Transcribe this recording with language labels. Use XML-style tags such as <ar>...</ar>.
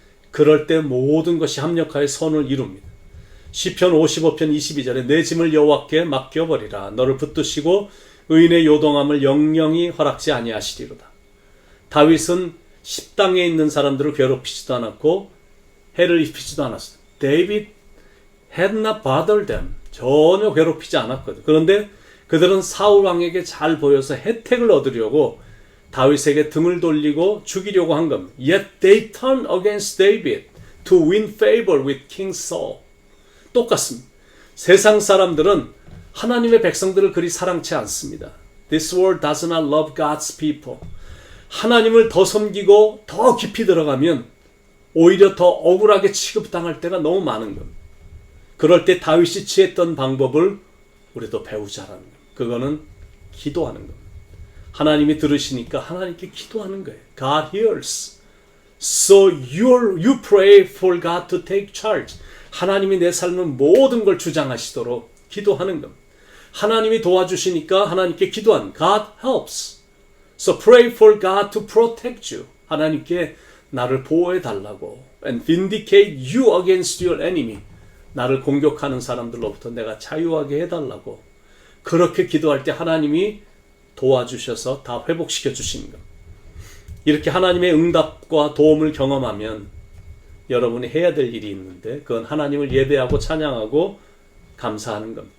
<ko>그럴 때 모든 것이 합력하여 선을 이룹니다. 시편 55편 22절에 내 짐을 여호와께 맡겨버리라. 너를 붙드시고 의인의 요동함을 영영히 허락지 아니하시리로다. 다윗은 십당에 있는 사람들을 괴롭히지도 않았고 해를 입히지도 않았어요.</ko> <en>David had not bothered them.</en> <ko>전혀 괴롭히지 않았거든. 그런데 그들은 사울 왕에게 잘 보여서 혜택을 얻으려고 다윗에게 등을 돌리고 죽이려고 한 겁니다.</ko> <en>Yet they turned against David to win favor with King Saul.</en> <ko>똑같습니다. 세상 사람들은 하나님의 백성들을 그리 사랑치 않습니다.</ko> <en>This world does not love God's people.</en> <ko>하나님을 더 섬기고 더 깊이 들어가면 오히려 더 억울하게 취급당할 때가 너무 많은 겁니다. 그럴 때 다윗이 취했던 방법을 우리도 배우자라는 겁니다. 그거는 기도하는 겁니다. 하나님이 들으시니까 하나님께 기도하는 거예요.</ko> <en>God hears. So you pray for God to take charge.</en> <ko>하나님이 내 삶의 모든 걸 주장하시도록 기도하는 겁니다. 하나님이 도와주시니까 하나님께 기도하는</ko> <en>God helps. So pray for God to protect you.</en> <ko>하나님께 나를 보호해 달라고.</ko> <en>And vindicate you against your enemy.</en> <ko>나를 공격하는 사람들로부터 내가 자유하게 해달라고. 그렇게 기도할 때 하나님이 도와주셔서 다 회복시켜 주시는 겁니다. 이렇게 하나님의 응답과 도움을 경험하면 여러분이 해야 될 일이 있는데 그건 하나님을 예배하고 찬양하고 감사하는 겁니다.</ko>